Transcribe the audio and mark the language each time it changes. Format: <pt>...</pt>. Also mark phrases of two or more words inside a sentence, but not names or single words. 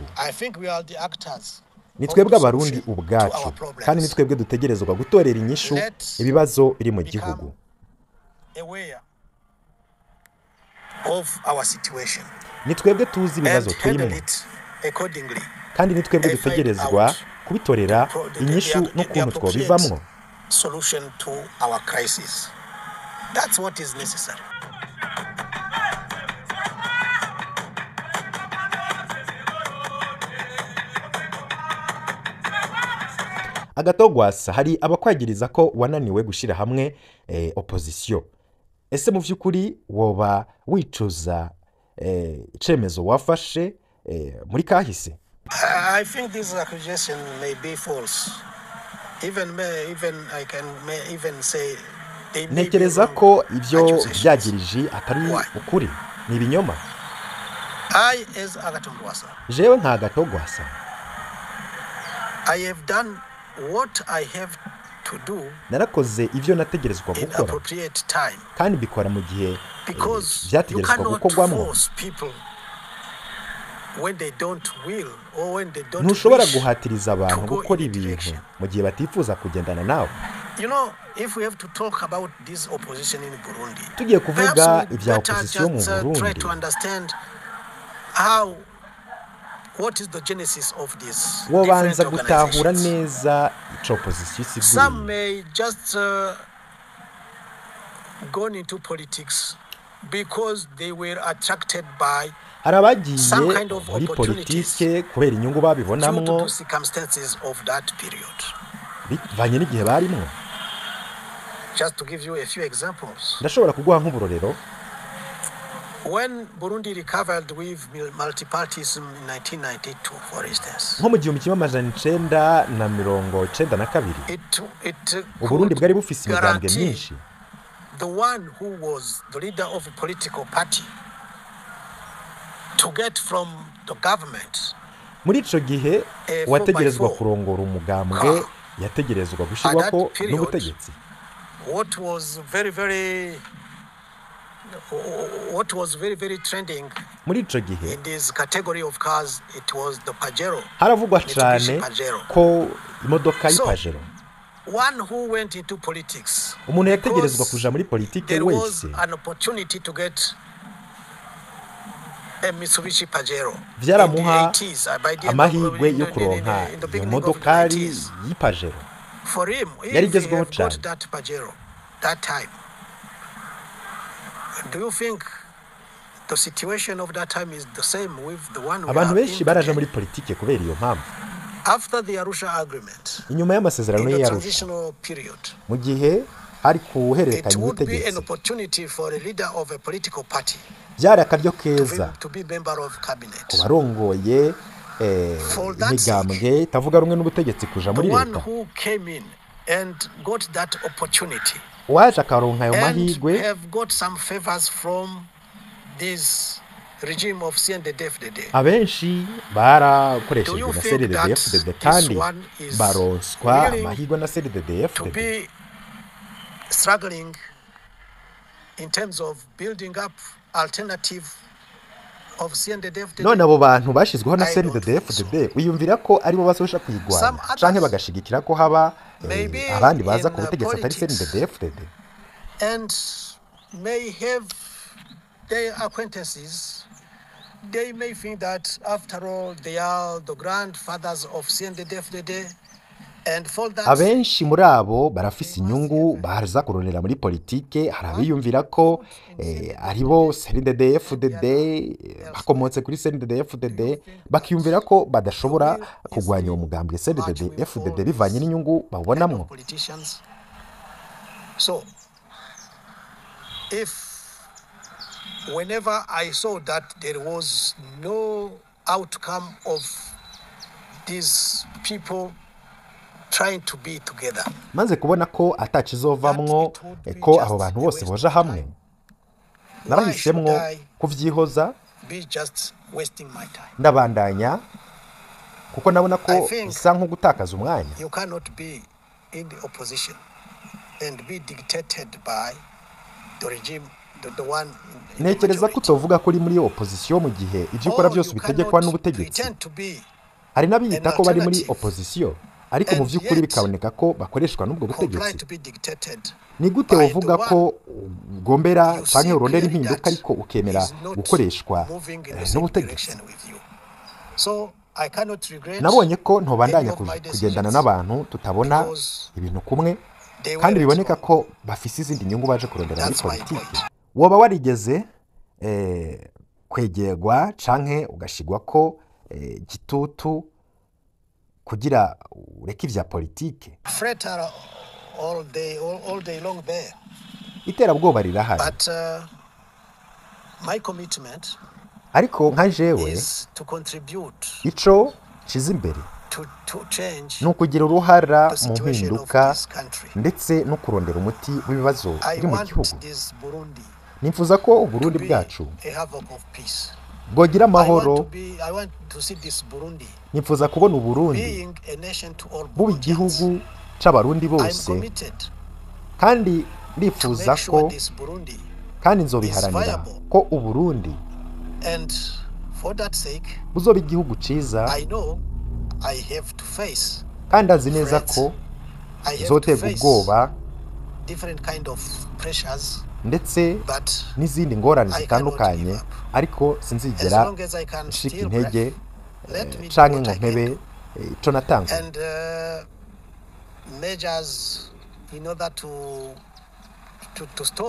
<rn>Nitwebwe abarundi ubwacu kandi nitwebwe dutegerezwa gutorera inyishu ibibazo biri mu gihugu. Nitwebwe tuzi ibibazo turimo kandi nitwebwe dutegerezwa kubitorera inyishu n'ukuntu twobivamwo.</rn> <en>Solution to our crisis. That's what is necessary.</en> <rn>Agathon Rwasa, hari abakwagiriza ko wananiwe gushira hamwe opposition. Ese mu vyukuri woba wicuza icemezo wafashe muri kahise?</rn> <en>I think this accusation may be false. Even I can even say</en> <rn>Nekereza ko ivyo byagirije atari ukuri, ni ibinyoma.</rn> <en>I as Agathon Rwasa,</en> <rn>jewe nka Agathon Rwasa,</rn> <en>I have done what I have to do.</en> <rn>Narakoze ivyo nategerezwa gukora kandi bikora mu gihe byategerezwa gukorwamo. Ntushobora guhatiriza abantu gukora ibintu mu gihe batifuza kugendana nawe.</rn> <en>If we have to talk about this opposition in Burundi,</en> <rn>tugiye kuvuga ibya opposition mu Burundi,</rn> <en>try to understand what is the genesis of this.</en> <rn>Wobanza gutahura neza ico opposition siguri.</rn> <en>Some may just gone into politics because they were attracted by some kind of</en> <rn>politike kubera inyungu babibonamwo</rn> <en>to circumstances of that period.</en> <rn>Bivanye n'igihe barimo.</rn> <en>Just to give you a few examples.</en> <rn>Ndashobora kuguha nk'uburorero.</rn> <en>When Burundi recovered with multipartyism in 1992, for instance.</en> <rn>Nko mu 1992. Uburundi bwari bufise imigambwe myinshi.</rn> <en>The one who was the leader of a political party to get from the government.</en> <rn>Muri ico gihe wategerezwa kurongora umugambwe yategerezwa gushirwako n'ubutegetsi.</rn> <en>What was very, very what was very, very trending</en> <rn>muri ico gihe</rn> <en>in this category of cars, it was the Pajero.</en> <rn>haravugwa cane ko imodoka y'ipajero</rn> <en>One who went into politics,</en> <rn>umuntu yategerezwa kuja muri politike</rn> <en>there was</en> <rn>wese</rn> <en>an opportunity to get a Mitsubishi Pajero.</en> <rn>vyaramuha amahirwe yo kuronka iyo modokari y'ipajero</rn> <en>For him,</en> <rn>yari</rn> <en>if he</en> <rn>igezweho</rn> <en>had</en> <rn>cane.</rn> <en>got that Pajero that time, do you think the situation of that time is the same with the one we</en> <rn>abantu</rn> <en>are</en> <rn>benshi</rn> <en>in</en> <rn>baraje</rn> <en>today?</en> <rn>muri politike kubera iyo mpamvu</rn> <en>After the Arusha agreement,</en> <rn>inyuma y'amasezerano</rn> <en>in the</en> <rn>y'Arusha</rn> <en>transitional period,</en> <rn>mu gihe hari</rn> <en>it</en> <rn>kuhererekanya</rn> <en>would be an</en> <rn>ubutegetsi</rn> <en>opportunity for a leader of a political party</en> <rn>byari akaryo keza</rn> <en>to be member of cabinet.</en> <rn>ku barongoye</rn> <en>For that</en> <rn>imigambwe itavuga rumwe n'ubutegetsi kuja</rn> <en>The</en> <rn>muri</rn> <en>one</en> <rn>leta</rn> <en>who came in and got that opportunity</en> <rn>waje akaronka ayo</rn> <en>and</en> <rn>mahirwe</rn> <en>have got some favors from this regime of CND-Fdd.</en> <rn>abenshi</rn> <en>Do</en> <rn>barakoreshejwe</rn> <en>you</en> <rn>na</rn> <en>think that</en> <rn>CNDD-FDD</rn> <en>this</en> <rn>kandi</rn> <en>one is</en> <rn>baronswa</rn> <en>willing</en> <rn>amahirwe na</rn> <en>to</en> <rn>CNDD-FDD</rn> <en>be struggling in terms of building up alternative of CND-Fdd?</en> <rn>none abo bantu bashizweho na</rn> <en>I don't think</en> <rn>CNDD-FDD wiyumvira ko aribo bazosha</rn> <en>Some</en> <rn>kuyigwana</rn> <en>others</en> <rn>canke bagashigikira ko haba</rn> <en>maybe</en> <rn>abandi baza</rn> <en>in,</en> <rn>ku butegetsi atari</rn> <en>politics</en> <rn>CNDD-FDD</rn> <en>and may have their acquaintances. They may think that after all they are the grandfathers of CND-Fdd, and for that</en> <rn>abenshi muri abo barafise inyungu baza kurorera muri politike hari abiyumvira ko aribo CNDD-FDD bakomotse kuri CNDD-FDD bakiyumvira ko badashobora kugwanya uwo mugambwe CNDD-FDD bivanye n'inyungu babonamwo.</rn> <en>politicians. So if whenever I saw that there was no outcome of these people trying to be together,</en> <rn>maze kubona ko atakizovamwo ko abo bantu bose boja hamwe narahisemwo kuvyihoza</rn> <en>be just wasting my time.</en> <rn>ndabandanya kuko nabona ko bisa nko gutakaza umwanya.</rn> <en>You cannot be in the opposition and be dictated by the regime, the one in the</en> <rn>Ntekereza ko</rn> <en>majority.</en> <rn>utovuga ko uri muri opposition mu gihe ivyo ukora</rn> <en>Or</en> <rn>byose</rn> <en>you</en> <rn>ubitegekwa</rn> <en>cannot</en> <rn>n'ubutegetsi.</rn> <en>pretend to be</en> <rn>Hari n'abiyita ko bari muri</rn> <en>alternative</en> <rn>opposition ariko mu</rn> <en>and</en> <rn>vy'ukuri</rn> <en>yet</en> <rn>bikaboneka ko bakoreshwa n'ubwo</rn> <en>comply</en> <rn>butegetsi.</rn> <en>to be dictated.</en> <rn>Ni gute</rn> <en>by</en> <rn>wovuga</rn> <en>the</en> <rn>ko ugombera</rn> <en>You see</en> <rn>canke urondera</rn> <en>clearly</en> <rn>impinduka</rn> <en>that</en> <rn>ariko ukemera</rn> <en>is not</en> <rn>gukoreshwa</rn> <en>moving in the same</en> <rn>n'ubutegetsi.</rn> <en>direction with you. So I cannot regret</en> <rn>Nabonye ko ntobandanya</rn> <en>any of my</en> <rn>kugendana</rn> <en>decisions</en> <rn>n'abantu tutabona</rn> <en>because</en> <rn>ibintu kumwe</rn> <en>they were</en> <rn>kandi biboneka</rn> <en>wrong.</en> <rn>ko bafise izindi nyungu baje kurondera muri</rn> <en>That's my</en> <rn>politiki.</rn> <en>point.</en> <rn>Woba warigeze kwegerwa canke ugashigwa ko gitutu kugira ureke ivya politike?</rn> <en>Fret are all day long there.</en> <rn>Iterabwoba rirahari</rn> <en>But my commitment</en> <rn>ariko nka jewe</rn> <en>is to contribute</en> <rn>ico kiza imbere</rn> <en>to change</en> <rn>ni ukugira uruhara</rn> <en>the</en> <rn>mu</rn> <en>situation of</en> <rn>mpinduka</rn> <en>this country.</en> <rn>ndetse no kurondera umuti w'ibibazo</rn> <en>I</en> <rn>biri mu</rn> <en>want</en> <rn>gihugu.</rn> <en>this Burundi</en> <rn>Nifuza ko</rn> <en>to</en> <rn>Uburundi</rn> <en>be</en> <rn>bwacu</rn> <en>a havoc of peace.</en> <rn>bwogira amahoro.</rn> <en>I want to see this Burundi</en> <rn>Nifuza kubona Uburundi</rn> <en>being a nation to all</en> <rn>buba</rn> <en>Burundians.</en> <rn>igihugu c'abarundi</rn> <en>I'm</en> <rn>bose</rn> <en>committed</en> <rn>kandi</rn> <en>to</en> <rn>ndifuza</rn> <en>make sure</en> <rn>ko</rn> <en>this Burundi,</en> <rn>kandi nzobiharanira</rn> <en>viable.</en> <rn>ko Uburundi</rn> <en>and for that sake,</en> <rn>buzoba igihugu ciza</rn> <en>I know I have to face</en> <rn>kandi azi neza ko</rn> <en>I have to</en> <rn>nzotega</rn> <en>face</en> <rn>ubwoba</rn> <en>different kind of pressures,</en> <rn>ndetse</rn> <en>but</en> <rn>n'izindi ngorane</rn> <en>I</en> <rn>zitandukanye</rn> <en>cannot give up.</en> <rn>ariko</rn> <en>as</en> <rn>sinzigera</rn> <en>long as I can</en> <rn>nshika</rn> <en>still</en> <rn>intege</rn> <en>let me do</en> <rn>canke</rn> <en>what</en> <rn>ngo</rn> <en>I can</en> <rn>mpebe</rn> <en>do.</en> <rn>ico natanze.</rn> <en>And measures in order to stop</en>